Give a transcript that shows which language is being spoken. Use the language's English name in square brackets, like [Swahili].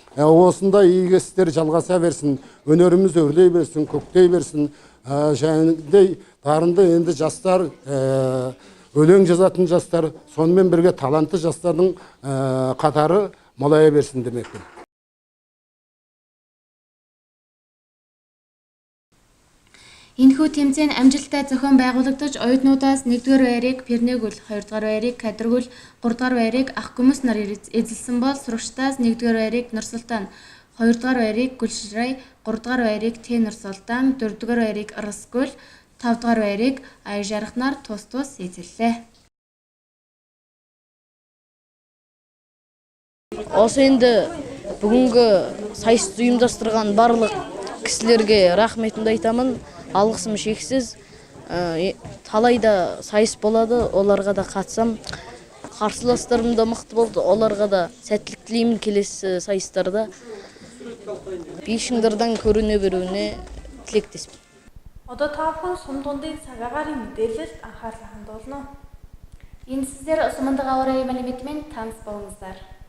[Kazakh] Осындай игі істер жалғаса берсін, өнеріміз өрлей берсін, көктей берсін. Және дарынды енді жастар, өлең жазатын жастар, сонымен бірге талантты жастардың қатары молая берсін демекпін. [Mongolian] Энэхүү тэмцээн амжилттай зохион байгуулагдаж, оюутнуудаас 1-р байрыг Пэрнэгүл, 2-р байрыг Кадргүл, 3-р байрыг Ах Гүмс нар эзэлсэн бол сурагчдаас 1-р байрыг Нурсултан, 2-р байрыг Гүлшрай, 3-р байрыг Т Нурсултан, 4-р байрыг Расгүл, 5-р байрыг Аяжарах нар тус эзэллээ. [Kazakh] Осы енді бүгінгі сайысты ұйымдастырған барлық кісілерге рахметімді айтамын. Алғысым шексіз. Талайда сайыс болады, оларға да қатысам. Қарсыластарым да мықты болды, оларға да сәттілік тілеймін келесі сайыстарда. Бишіңдерден көріне беруіне тілектеспін. [Mongolian] Одоо та бүхэн сум дундын цаг агарын мэдээлэлд анхаарлаа хандуулна. [Kazakh] Энэ sizler Сумындық ауа райы мәліметімен таныс болыңыздар.